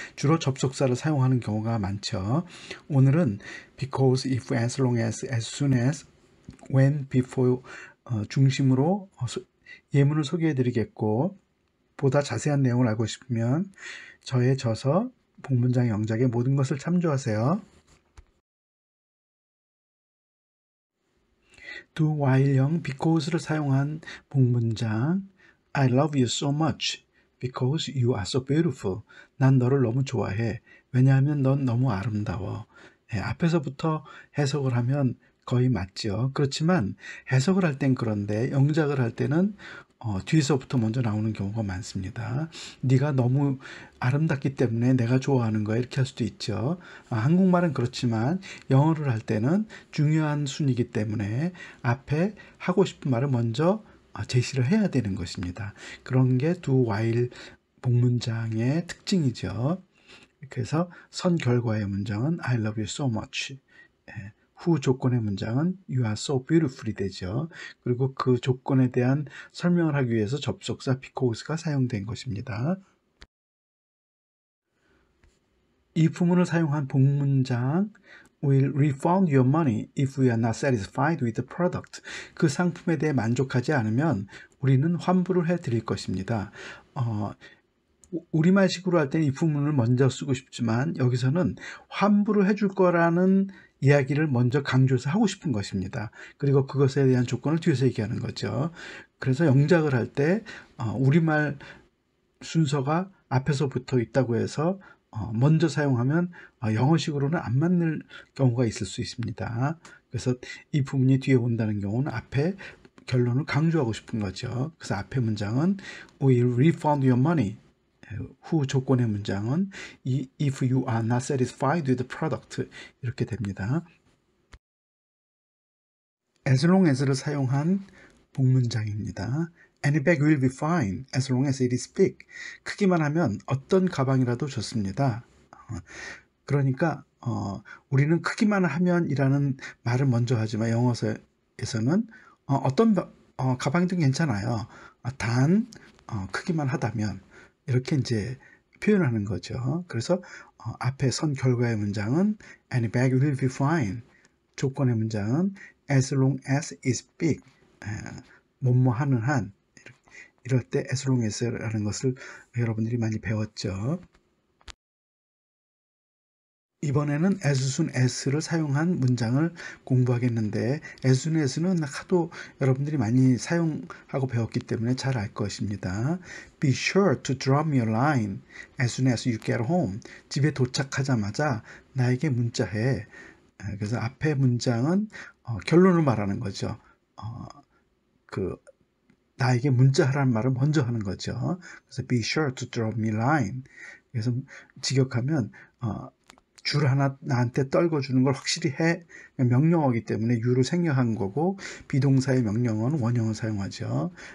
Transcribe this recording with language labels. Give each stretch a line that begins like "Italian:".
Korean: 주로 접속사를 사용하는 경우가 많죠. 오늘은 because, if, as long as soon as, when, before 중심으로 예문을 소개해 드리겠고, 보다 자세한 내용을 알고 싶으면 저의 저서 복문장 영작의 모든 것을 참조하세요. do while형 because를 사용한 복문장
English: I love you so much because you are so beautiful.
Korean: 난 너를 너무 좋아해. 왜냐하면 넌 너무 아름다워. 앞에서부터 해석을 하면 거의 맞죠. 그렇지만 해석을 할 땐 그런데 영작을 할 때는 뒤에서부터 먼저 나오는 경우가 많습니다. 네가 너무 아름답기 때문에 내가 좋아하는 거야 이렇게 할 수도 있죠. 한국말은 그렇지만 영어를 할 때는 중요한 순이기 때문에 앞에 하고 싶은 말을 먼저 제시를 해야 되는 것입니다. 그런 게 do while 복문장의 특징이죠. 그래서 선 결과의 문장은
English: I love you so much.
Korean: 후 조건의 문장은
English: You are so beautiful이
Korean: 되죠. 그리고 그 조건에 대한 설명을 하기 위해서 접속사 because가 사용된 것입니다. 이 부문을 사용한 복문장
English: will refund your money if we are not satisfied with the product.
Korean: 그 상품에 대해 만족하지 않으면 우리는 환불을 해드릴 것입니다. 우리말식으로 할 때는 이 부문을 먼저 쓰고 싶지만 여기서는 환불을 해줄 거라는 이야기를 먼저 강조해서 하고 싶은 것입니다. 그리고 그것에 대한 조건을 뒤에서 얘기하는 거죠. 그래서 영작을 할 때 우리말 순서가 앞에서 붙어 있다고 해서 먼저 사용하면 영어식으로는 안 맞는 경우가 있을 수 있습니다. 그래서 이 부분이 뒤에 온다는 경우는 앞에 결론을 강조하고 싶은 거죠. 그래서 앞에 문장은
English: will refund your money.
Korean: 후 조건의 문장은
English: if you are not satisfied with the product
Korean: 이렇게 됩니다. as long as를 사용한 복문장입니다.
English: Any bag will be fine as long as it is big.
Korean: 크기만 하면 어떤 가방이라도 좋습니다. 그러니까 우리는 크기만 하면 이라는 말을 먼저 하지만 영어에서는 어떤 가방이든 괜찮아요. 단 크기만 하다면 이렇게 이제 표현하는 거죠. 그래서 앞에 선 결과의 문장은
English: Any bag will be fine.
Korean: 조건의 문장은
English: As long as it's big.
Korean: 뭐뭐 하는 한. 이럴 때 as long as라는 것을 여러분들이 많이 배웠죠. 이번에는 as soon as를 사용한 문장을 공부하겠는데 as soon as는 하도 여러분들이 많이 사용하고 배웠기 때문에 잘 알 것입니다.
English: Be sure to drop me a line as soon as you get home.
Korean: 집에 도착하자마자 나에게 문자해. 그래서 앞에 문장은 결론을 말하는 거죠. 나에게 문자하라는 말을 먼저 하는 거죠. 그래서
English: be sure to drop me a line.
Korean: 그래서 직역하면 줄 하나 나한테 떨궈주는 걸 확실히 해. 명령어이기 때문에 you를 생략한 거고 비동사의 명령어는 원형을 사용하죠.